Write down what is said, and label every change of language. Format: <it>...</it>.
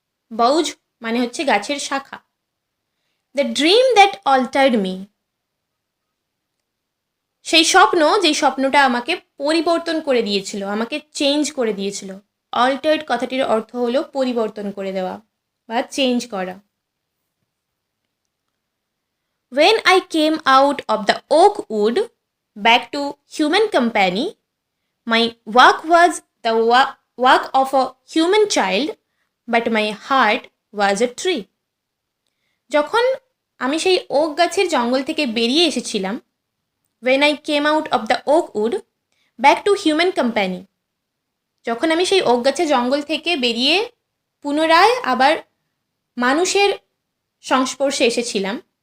<bn>Boughs মানে হচ্ছে গাছের শাখা।</bn> <en>the dream that altered me,</en> <bn>সেই স্বপ্ন যেই স্বপ্নটা আমাকে পরিবর্তন করে দিয়েছিল, আমাকে চেঞ্জ করে দিয়েছিল। অল্টার্ড কথাটির অর্থ হলো পরিবর্তন করে দেওয়া বা চেঞ্জ করা।</bn> <en>When I came out of the oak wood back to human company, my work was the work of a human child, but my heart was a tree.</en> <bn>যখন আমি সেই ওক গাছের জঙ্গল থেকে বেরিয়ে এসেছিলাম,</bn> <en>when I came out of the oak wood back to human company,</en> <bn>যখন আমি সেই ওক গাছের জঙ্গল থেকে বেরিয়ে পুনরায় আবার মানুষের সংস্পর্শে এসেছিলাম,</bn>